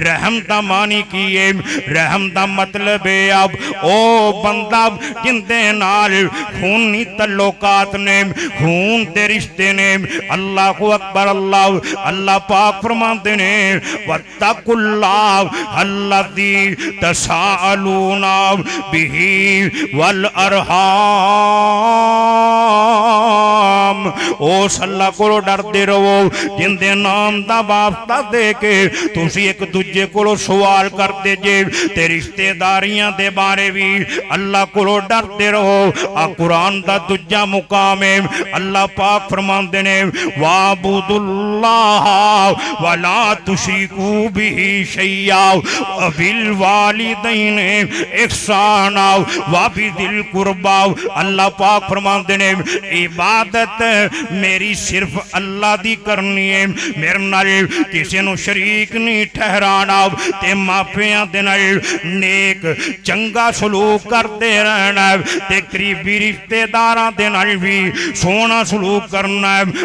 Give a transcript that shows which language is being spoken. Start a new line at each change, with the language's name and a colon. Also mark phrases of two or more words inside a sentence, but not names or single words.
Punjabi: رحم دا معنی کی ہے، رحم دا مطلب ہے اب او بندہ جیندے نال خونی تعلقات نے، خون دے رشتے نے. اللہ کو اکبر، اللہ اللہ پاک فرماتے نے
Arabic: واتقوا الله الذي تساءلون به والأرحام.
Punjabi: اس اللہ کو ڈردے رہو جیندے نام دا واسطہ دے کے تسی ایک دوجے کو سوال کرتے جے، تے رشتےداریاں دے بارے بھی اللہ کو ڈرتے رہو. آ قرآن دا دوجا مقام ہے۔ اللہ پاک فرماتے نے
Arabic: واعبدوا الله ولا تشركوا به شيئا وبالوالدين إحسانا وبذي القربى.
Punjabi: اللہ پاک فرماتے نے عبادت میری صرف اللہ دی کرنی ہے، میرے نال کسی نوں شریک نہیں ٹھہرانا، تے ماپیاں دے نال نیک چنگا سلوک کرتے رہنا، تے قریبی رشتےداراں دے نال بھی سوہنا سلوک کرنا ہے.